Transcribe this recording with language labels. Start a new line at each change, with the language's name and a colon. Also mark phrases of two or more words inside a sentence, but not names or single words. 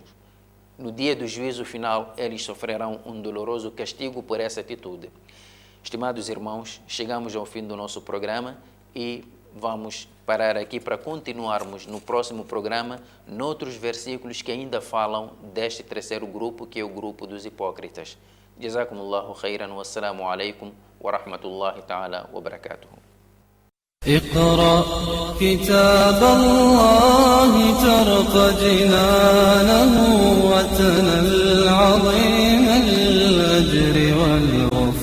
Portuguese: No dia do juízo final, eles sofrerão um doloroso castigo por essa atitude. Estimados irmãos, chegamos ao fim do nosso programa e vamos parar aqui para continuarmos no próximo programa, noutros versículos que ainda falam deste terceiro grupo, que é o grupo dos hipócritas.
Arabic: جزاكم الله خيرا، والسلام عليكم ورحمة الله تعالى وبركاته. اقرأ كتاب الله ترق جنانه وتنل عظيم الأجر والغفران.